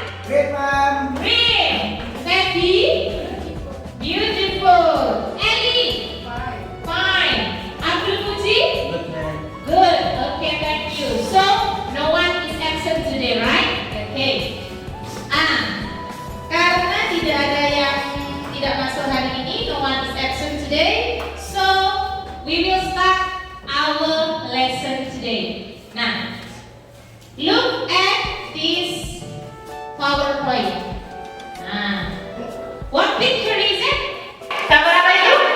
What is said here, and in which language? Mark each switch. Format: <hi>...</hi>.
<en>Great, ma'am. Green. Happy. Beautiful. Ellie. Fine. Abdul Puji. Good, ma'am. Good. Okay, thank you. So, no one is absent today, right? Okay.</en> <id>Karena tidak ada yang tidak masuk hari ini,</id> <en>no one is absent today. So, we will start our lesson today. Nah, look at this PowerPoint. Nah, what picture is it?</en> <id>Gambar apa itu?</id>